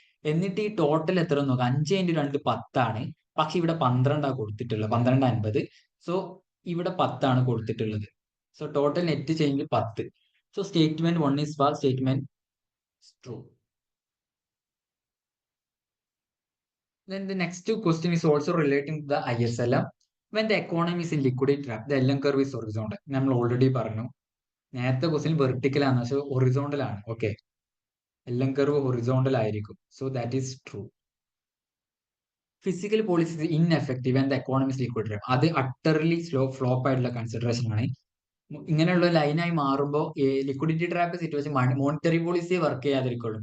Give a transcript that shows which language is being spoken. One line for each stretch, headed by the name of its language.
Malayalam: എന്നിട്ട് ഈ ടോട്ടൽ എത്ര നോക്കാം. 5 ഇൻറ്റു 2 10 ആണ്. പക്ഷെ ഇവിടെ 12 കൊടുത്തിട്ടുള്ളത്, 1250.
English: So ഇവിടെ 10 ആണ് കൊടുത്തിട്ടുള്ളത്. So total net change 10. So statement 1 is false, statement true. Then the next question is also relating to the ISLM. When the economy is in liquidity trap, the LM curve is horizontal.
Malayalam: നമ്മൾ already പറഞ്ഞു. നേരത്തെ question vertical ആണ്, പക്ഷെ horizontal ആണ്.
English: ഓക്കെ. LM curve horizontal ആയിരിക്കും. So that is true. Fiscal policy ineffective and the economy liquid trap.
Malayalam: അത് utterly flop ആയിട്ടുള്ള consideration ആണ്. ഇങ്ങനെയുള്ള ലൈനായി മാറുമ്പോൾ liquidity trap situation monetary policy work ചെയ്യാതിരിക്കുള്ളൂ.